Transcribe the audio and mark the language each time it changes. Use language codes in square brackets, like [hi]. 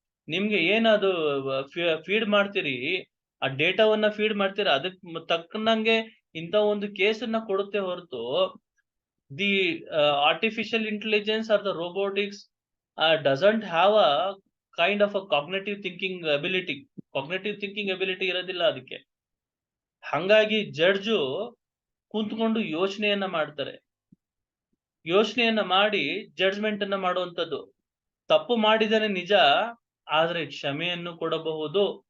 [kn] ನಿಮ್ಗೆ ಏನದು ಫೀಡ್ ಮಾಡ್ತೀರಿ, ಆ ಡೇಟಾವನ್ನ ಫೀಡ್ ಮಾಡ್ತೀರಾ, ಅದಕ್ಕೆ ತಕ್ಕನಂಗೆ ಇಂಥ ಒಂದು ಕೇಸನ್ನ ಕೊಡುತ್ತೆ ಹೊರತು [en] the artificial intelligence or the robotics doesn't have a kind of a cognitive thinking ability. Cognitive thinking ability [kn] ಇರೋದಿಲ್ಲ ಅದಕ್ಕೆ. ಹಂಗಾಗಿ ಜಡ್ಜು ಕುಂತ್ಕೊಂಡು ಯೋಚನೆಯನ್ನ ಮಾಡ್ತಾರೆ. ಯೋಚನೆಯನ್ನ ಮಾಡಿ ಜಡ್ಜ್ಮೆಂಟ್ ಅನ್ನ ಮಾಡುವಂಥದ್ದು. ತಪ್ಪು ಮಾಡಿದರೆ ನಿಜ, ಆದ್ರೆ ಕ್ಷಮೆಯನ್ನು ಕೊಡಬಹುದು.